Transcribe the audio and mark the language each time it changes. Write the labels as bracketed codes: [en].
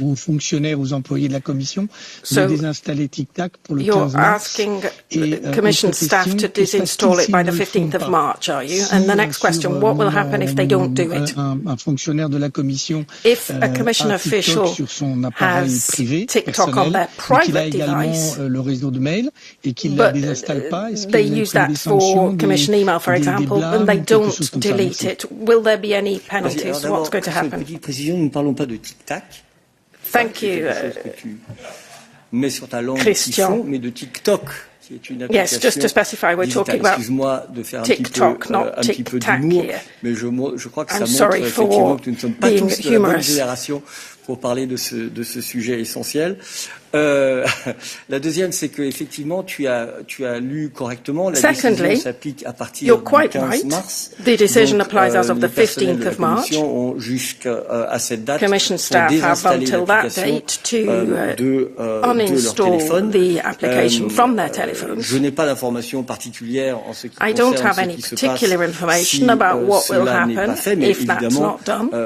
[fr] Aux fonctionnaires, aux employés de la Commission de désinstaller TikTok pour le 15 mars. [en] You're asking Commission staff to disinstall it by the 15th of March, are you? And the next question, what will happen if they don't do it? [fr] Un fonctionnaire de la Commission [en] if a Commission official [fr] sur son appareil privé [en] TikTok on their private device, [fr] le réseau de mail et qu'il la désinstalle. [en] They use that for Commission email, for example, and they don't delete it. Will there be any penalties? What's going to happen? [fr] Nous ne parlons pas de tic-tac. [en] Thank you, [fr] Mais sur ta langue [en] Christian. [fr] mais de TikTok. [en] Yes, just to specify, we're talking about TikTok, not Tic-Tac here. I'm sorry for being humorous. [fr] Pour parler de ce sujet essentiel. La deuxième, c'est qu'effectivement, tu as lu correctement. La décision s'applique à partir du 15 mars. [en] The decision applies as of the 15th of March. [fr] Jusqu'à cette date, [en] Commission staff have until that date to uninstall the application from their telephones. [fr] Je n'ai pas d'informations particulières en ce qui [en] I don't have any particular information about what will happen if that's not done.